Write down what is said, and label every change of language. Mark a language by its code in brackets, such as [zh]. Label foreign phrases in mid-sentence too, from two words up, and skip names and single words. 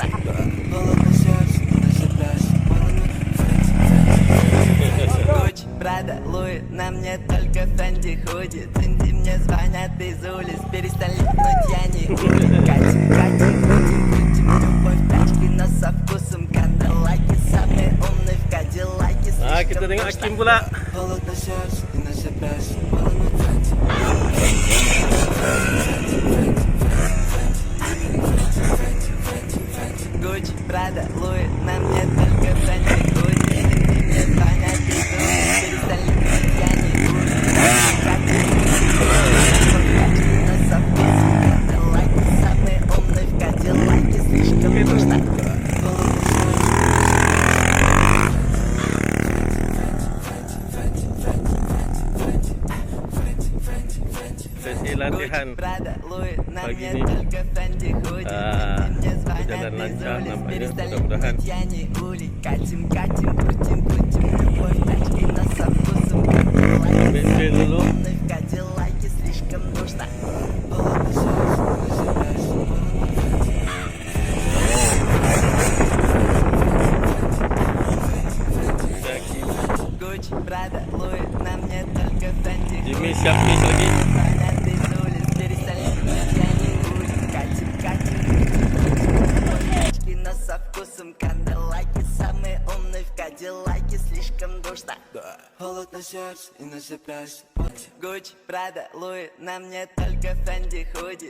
[ru] Холодно сердце, на запястье, Гуччи, Прада, Луи, на мне только Фенди худи. Цинди, мне звонят из улиц, перестань липнуть, я не улей. Катим, катим, крутим, крутим, любовь, тачки, но со вкусом кандалаки, самый умный в кадиллаке, слишком [ms] kita tengok Hakim pula. [ru] Холодно сердце, на запястье, Фенди. Гуччи, Прада, Луи, на мне только Фенди худи. Мне звонят из улиц, перестань липнуть, я не улей. Катим, катим, но со вкусом кандалаки, самый умный в кадиллаке, слишком душно. [ms] Sesi latihan [ru] Prada, Louis, на [ms] pagi [ru] мне [ms] ni [ru] только Фенди худи. Мне звонят [ms] berjalan [ru] из [ms] lancar [ru] улиц, [ms] nampaknya, [ru] перестань [ms] mudah-mudahan. [ru] липнуть, я не улей. Катим, катим, крутим, крутим, любовь, тачки, но со вкусом кандалаки, Бензин самый [ms] dulu. [ru] умный в кадиллаке, слишком душно. Холодно сердце, на запястье, Гуччи, Прада, Луи, на мне только Фенди Jimmy худи. [ms] siap mix lagi. [ru] Звонят из улиц, перестань липнуть, я не улей. Катим, катим, крутим, крутим, любовь, тачки, но со вкусом кандалаки, самый умный в кадиллаке, слишком душно. Холодно сердце и на запястье. Гуччи, Прада, Луи, на мне только Фенди худи.